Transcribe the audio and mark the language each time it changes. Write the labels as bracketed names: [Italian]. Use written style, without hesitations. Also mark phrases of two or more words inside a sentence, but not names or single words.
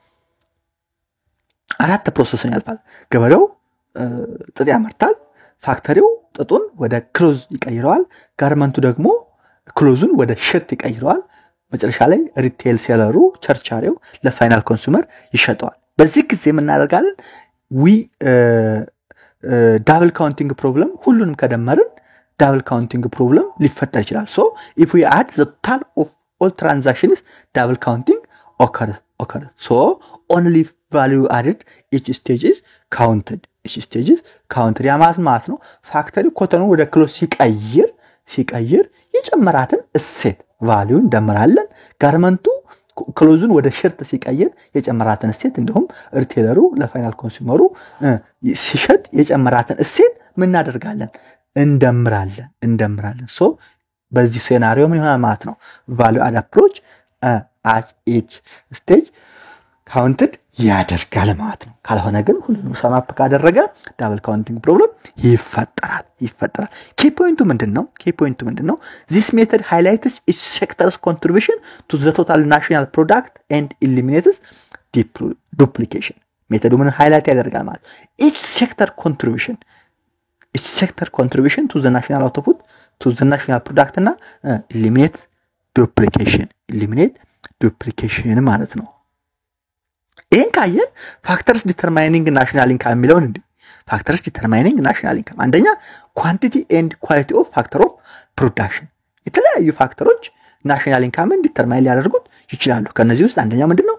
[Amharic] 4 ፕሮሰስን ያልፋል። ገበሬው ጥጥ ያመርታል። ፋክተሪው ጥጡን ወደ ክሎዝ ይቀይረዋል። ጋርመንቱ ደግሞ ክሎዙን ወደ ሸርት ይቀይረዋል። መጨረሻ ላይ [English] retail seller [Amharic] ቸርቻሪው [English] final consumer [Amharic] ይሸጠዋል። በዚህ ጊዜ ምን እናደርጋለን? [English] double counting problem [Amharic] ሁሉንም ከደመርን [English] double counting problem [Amharic] ሊፈጠር ይችላል። [English] ሶ if we add the total of all transactions double counting occurs. So only value added each stage is counted. each stage is counted [Amharic] ያ ማለት ነው ፋክተሪ ኮተኑ ወደ ክሎዝ ሲቀይር የጨመራትን እሴት ቫልዩ እንደምራለን። ጋርመንቱ ክሎዙን ወደ ሸርት ሲቀይር የጨመራትን እሴት እንዲሁም ሪቴለሩ [English] final consumer [Amharic] ሲሸጥ የጨመራትን እሴት ምን እናደርጋለን? እንደምራለን። ሶ በዚህ ሴናሪዮ ምን ይሆናል ማለት ነው? [English] value add approach at each stage counted [Amharic] ያደርጋል ማለት ነው። ካልሆነ ግን ሁሉንም ሰማፕ ካደረገ [English] double counting problem [Amharic] ይፈጠራል። [English] key point [Amharic] ምንድነው? [English] this method highlights each sector's contribution to the total national product and eliminates duplication. [Amharic] ሜተዱ ምን ሃይላይት ያደርጋል ማለት [English] each sector contribution to the national output to the national product [Amharic] እና [English] eliminate duplication [Amharic] ማለት ነው። ይሄን ካየን [English] factors determining national income [Amharic] የሚለውን እንዴ [English] factors determining national income [Amharic] አንደኛ [English] quantity and quality of factor of production [Amharic] የተለያዩ ፋክተሮች ናሽናል ኢንካምን ዲተርማይን ሊያደርጉት ይችላሉ። ከነዚህ ውስጥ አንደኛው ምንድነው?